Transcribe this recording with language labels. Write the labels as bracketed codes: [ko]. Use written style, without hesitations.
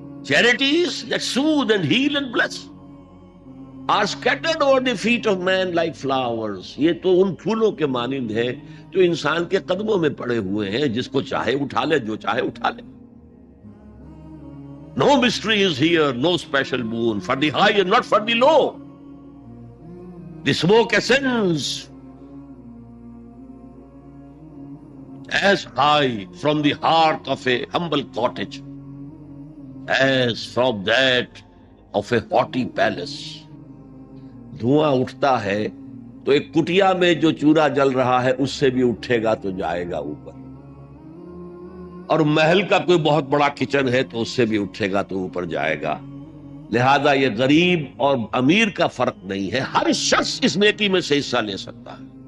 [en] Charities that soothe and heal and bless are scattered over the feet of man like flowers. [ur] یہ تو ان پھولوں کے مانند ہے جو انسان کے قدموں میں پڑے ہوئے ہیں. جس کو چاہے اٹھا لے, جو چاہے اٹھا لے. [en] No mystery is here, no special boon for the high and not for the low. The smoke ascends as high from the hearth of a humble cottage as from that of a haughty palace. [ur] دھواں اٹھتا ہے تو ایک کٹیا میں جو چورا جل رہا ہے اس سے بھی اٹھے گا تو جائے گا اوپر, اور محل کا کوئی بہت بڑا کچن ہے تو اس سے بھی اٹھے گا تو اوپر جائے گا. لہذا یہ غریب اور امیر کا فرق نہیں ہے, ہر شخص اس نیکی میں سے حصہ لے سکتا ہے.